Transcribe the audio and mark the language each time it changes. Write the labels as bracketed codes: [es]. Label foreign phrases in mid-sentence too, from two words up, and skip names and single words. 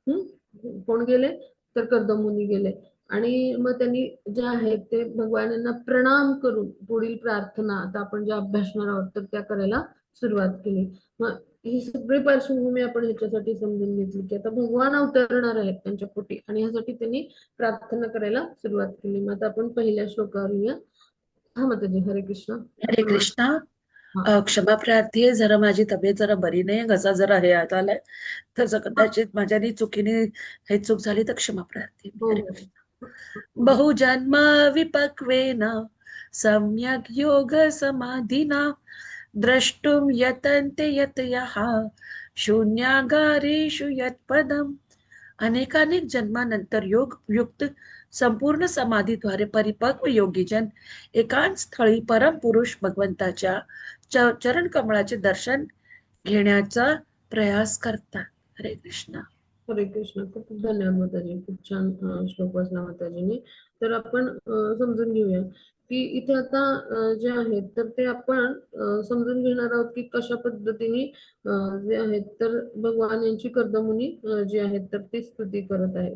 [mr] कोण गेले तर कर्दम मुनी गेले. आणि मग त्यांनी जे आहेत ते भगवानांना प्रणाम करून पुढील प्रार्थना आता आपण ज्या अभ्यासणार आहोत तर त्या करायला सुरुवात केली. मग ही सगळी पार्श्वभूमी आपण ह्याच्यासाठी समजून घेतली की आता भगवान अवतरणार आहेत त्यांच्या पोटी आणि ह्यासाठी त्यांनी प्रार्थना करायला सुरुवात केली. मग आता आपण पहिल्या श्लोकावर येऊया. हा माताजी, हरे कृष्ण. हरे आपण कृष्णा. हा क्षमा प्रार्थी आहे, जरा माझी तब्येत जरा बरी नाही, घसा जरा हे आलाय, तर हा, कदाचित माझ्याने चुकीने हे चूक झाली तर क्षमा प्रार्थी. हो हरे हो कृष्ण. हो. [sa] बहुजन्म विपक्वेन सम्यक योग समाधिना द्रष्टुम यतन्ते यतयः शून्यागारेषु यत्पदम्. [mr] अनेकानेक जन्मानंतर योग युक्त संपूर्ण समाधीद्वारे परिपक्व योगीजन एकांत स्थळी परम पुरुष भगवंताच्या चरण कमळाचे दर्शन घेण्याचा प्रयास करतात. हरे कृष्ण. हरे कृष्ण. खूप खूप धन्यवाद माताजी, खूप छान श्लोक वाचला माताजींनी. तर आपण समजून घेऊया की इथे आता जे आहेत तर ते आपण समजून घेणार आहोत की कशा पद्धतीने जे आहेत तर भगवान यांची कर्दमुनी जी आहेत तर ती स्तुती करत आहेत.